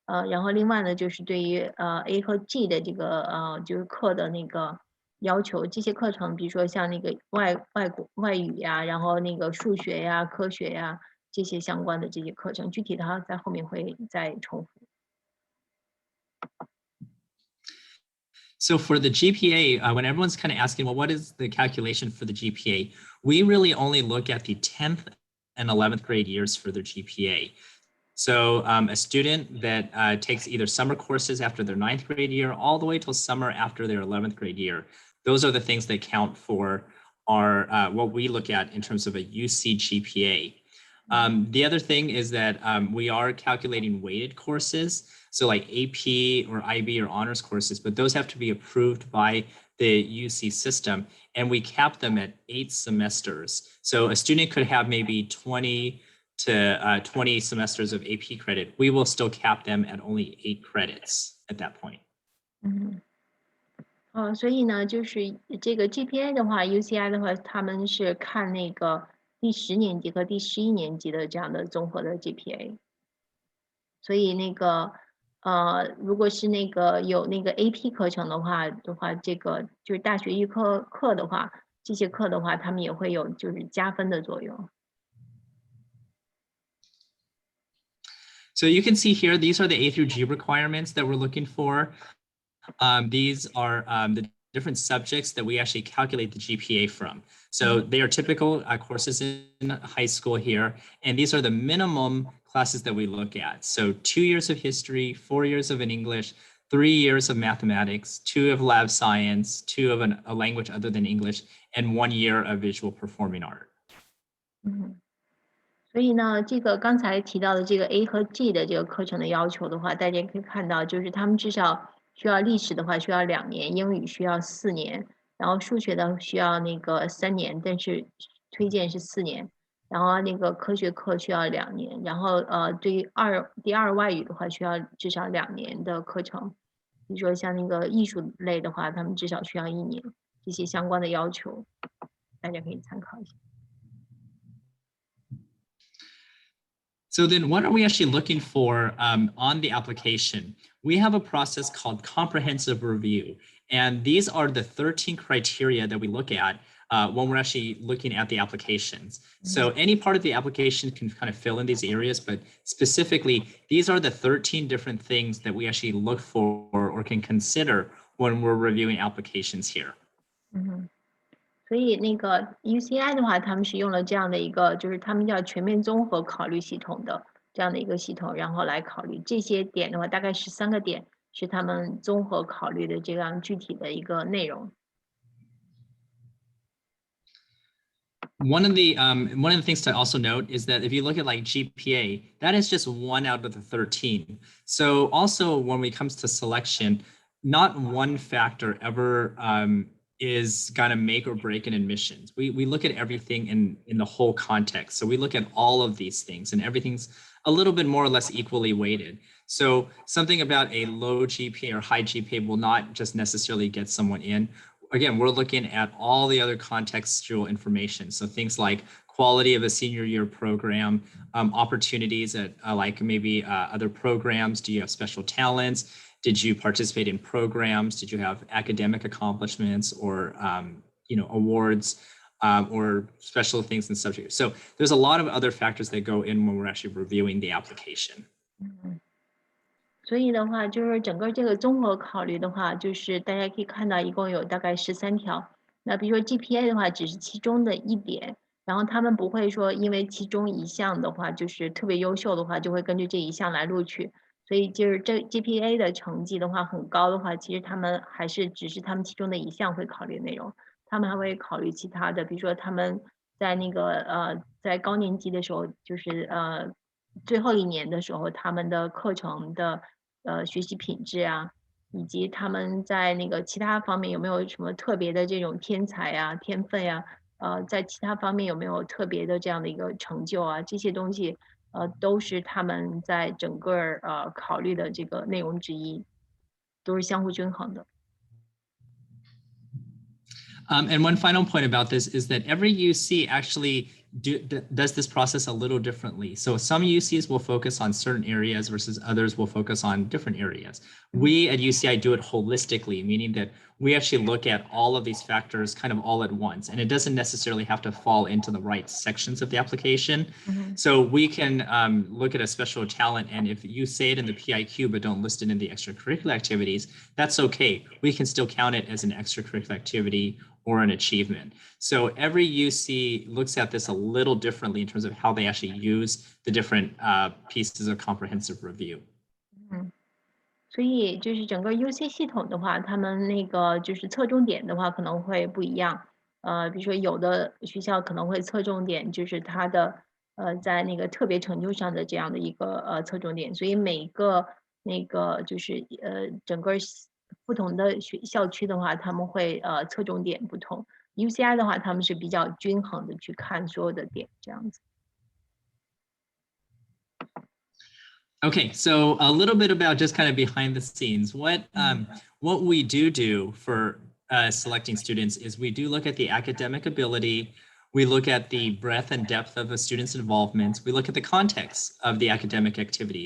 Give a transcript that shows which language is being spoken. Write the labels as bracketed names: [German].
[Chinese] 然后另外呢，就是对于A 和 G 的这个就是课的那个要求，这些课程，比如说像那个外语呀，然后那个数学呀、科学呀这些相关的这些课程，具体的在后面会再重复。 [English] So for the GPA, when everyone's kind of asking, well, what is the calculation for the GPA? We really only look at the 10th and 11th grade years for their GPA. So a student that takes either summer courses after their 9th grade year, all the way till summer after their 11th grade year, those are the things that count for our what we look at in terms of a UC GPA. The other thing is that we are calculating weighted courses. So like AP or IB or honors courses, but those have to be approved by the UC system, and we cap them at 8 semesters. So a student could have maybe 20 semesters of AP credit. We will still cap them at only 8 credits at that point. [Chinese] 所以呢，就是这个 GPA 的话 ，UCI 的话，他们是看那个第10年级和第11年级的这样的综合的 GPA。所以那个如果是那个有那个 AP 课程的话，这个就是大学预课的话，这些课的话，他们也会有就是加分的作用。 [English] So you can see here, these are the A3g requirements that we're looking for. These are the different subjects that we actually calculate the GPA from. So they are typical courses in high school here, and these are the minimum classes that we look at. So 2 years of history, 4 years of an English, 3 years of mathematics, 2 of lab science, 2 of a language other than English, and 1 year of visual performing art. [Chinese] 所以呢，这个刚才提到的这个 A 和 G 的这个课程的要求的话，大家可以看到，就是他们至少需要历史的话需要2年，英语需要4年，然后数学的需要那个3年，但是推荐是4年，然后那个科学课需要2年，然后对于第二外语的话需要至少2年的课程，比如说像那个艺术类的话，他们至少需要1年，这些相关的要求，大家可以参考一下。 [English] So then what are we actually looking for on the application? We have a process called comprehensive review. And these are the 13 criteria that we look at when we're actually looking at the applications. So any part of the application can kind of fill in these areas, but specifically, these are the 13 different things that we actually look for or can consider when we're reviewing applications here. [Chinese] 所以那个 UCI 的话，他们是用了这样的一个，就是他们叫全面综合考虑系统的这样的一个系统，然后来考虑这些点的话，大概13个点是他们综合考虑的这样具体的一个内容。 [English] One of the things to also note is that if you look at like GPA, that is just 1 out of the 13. So also when it comes to selection, not one factor ever is going to make or break an admissions. We look at everything in the whole context. So we look at all of these things, and everything's a little bit more or less equally weighted. So something about a low GPA or high GPA will not just necessarily get someone in. Again, we're looking at all the other contextual information. So things like quality of a senior year program, opportunities at like maybe other programs. Do you have special talents? Did you participate in programs? Did you have academic accomplishments or awards or special things in subject? So there's a lot of other factors that go in when we're actually reviewing the application. [Chinese] 所以的话，就是整个这个综合考虑的话，就是大家可以看到一共有大概13条。那比如说 GPA 的话，只是其中的一点，然后他们不会说因为其中一项的话就是特别优秀的话，就会根据这一项来录取。所以就是这 GPA 的成绩的话很高的话，其实他们还是只是他们其中的一项会考虑内容，他们还会考虑其他的，比如说他们在那个在高年级的时候，就是最后1年的时候，他们的课程的学习品质啊，以及他们在那个其他方面有没有什么特别的这种天才啊、天分呀，在其他方面有没有特别的这样的一个成就啊，这些东西。都是他们在整个考虑的这个内容之一，都是相互均衡的。 [English] And one final point about this is that every UC actually does this process a little differently. So some UCs will focus on certain areas versus others will focus on different areas. We at UCI do it holistically, meaning that we actually look at all of these factors kind of all at once, and it doesn't necessarily have to fall into the right sections of the application. So we can look at a special talent, and if you say it in the PIQ but don't list it in the extracurricular activities, that's okay. We can still count it as an extracurricular activity or an achievement. So every UC looks at this a little differently in terms of how they actually use the different pieces of comprehensive review. [Chinese] 所以就是整个 UC 系统的话，他们那个就是侧重点的话可能会不一样。比如说有的学校可能会侧重点就是它的在那个特别成就上的这样的一个侧重点，所以每个那个就是整个不同的校区的话，他们会侧重点不同。 UCI 的话，他们是比较均衡的去看所有的点这样子。 [English] Okay, so a little bit about just kind of behind the scenes. What we do for selecting students is we do look at the academic ability, We look at the breadth and depth of a student's involvement. We look at the context of the academic activity.